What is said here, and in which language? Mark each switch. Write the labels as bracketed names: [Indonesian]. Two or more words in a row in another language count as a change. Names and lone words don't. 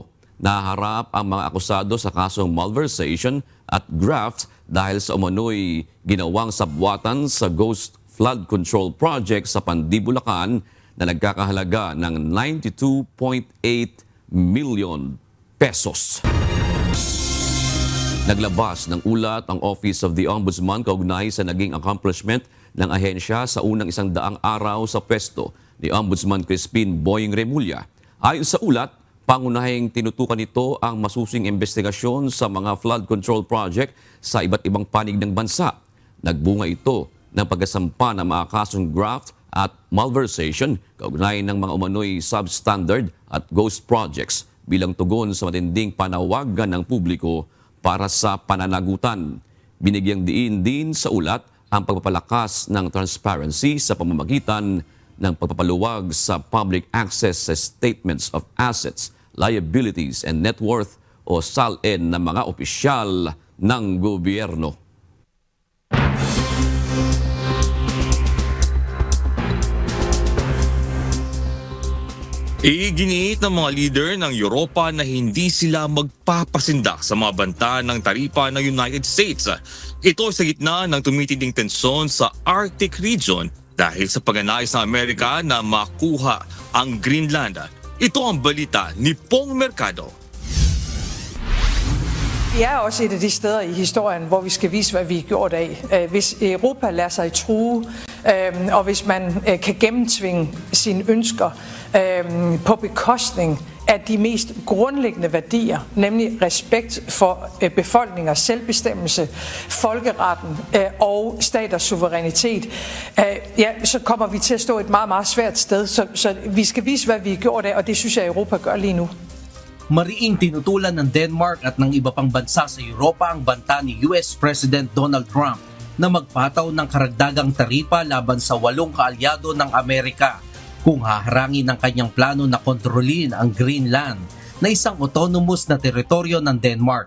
[Filipino] Naharap ang mga akusado sa kasong malversation at graft dahil sa umano'y ginawang sabwatan sa Ghost Flood Control Project sa Pandi, Bulacan na nagkakahalaga ng 92.8 million pesos. Naglabas ng ulat ang Office of the Ombudsman kaugnay sa naging accomplishment ng ahensya sa unang 100 araw sa pwesto ni Ombudsman Crispin Boying Remulla. Ayon sa ulat, pangunahing tinutukan nito ang masusing investigasyon sa mga [English] flood control project [Filipino] sa iba't ibang panig ng bansa. Nagbunga ito ng pagkasampa ng mga kasong graft at malversation kaugnay ng mga umano'y substandard at [English] ghost projects [Filipino] bilang tugon sa matinding panawagan ng publiko para sa pananagutan. Binigyang diin din sa ulat ang pagpapalakas ng transparency sa pamamagitan ng pagpapaluwag sa [English] public access [Filipino] sa [English] statements of assets, liabilities, and net worth [Filipino] o SALN ng mga opisyal ng gobyerno. Iginiit ng mga leader ng Europa na hindi sila magpapasindak sa mga banta ng taripa ng United States. Ito sa gitna ng tumitinding tensyon sa [English] Arctic region [Filipino] dahil sa pagnanais ng Amerika na makuha ang Greenland. Ito ang balita ni Pong Mercado. [Danish] Vi er også et af de steder i historien, hvor vi skal vise, hvad vi er gjort af. Hvis Europa lader sig true, og hvis man kan gennemtvinge sine ønsker på bekostning af de mest grundlæggende værdier, nemlig respekt for befolkningers selvbestemmelse, folkeretten og staters suverænitet, så kommer vi til at stå et meget, meget svært sted. Så vi skal vise, hvad vi er gjort af, og det synes jeg, Europa gør lige nu. [Filipino] Mariing tinutulan ng Denmark at ng iba pang bansa sa Europa ang banta ni US President Donald Trump na magpataw ng karagdagang taripa laban sa 8 kaalyado ng Amerika kung haharangin ng kanyang plano na kontrolin ang Greenland na isang autonomous na teritoryo ng Denmark.